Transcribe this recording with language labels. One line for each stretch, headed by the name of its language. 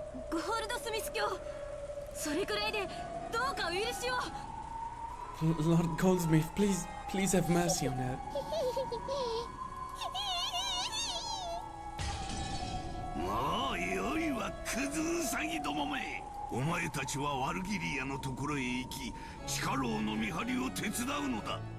Japanese: ゴールドスミス教、それくらいでどうかお許しを。
English: Lord Goldsmith, please have mercy on her.
Japanese: もうよいわクズウサギどもめ。お前たちはワルギリアのところへ行き、地下牢の見張りを手伝うのだ。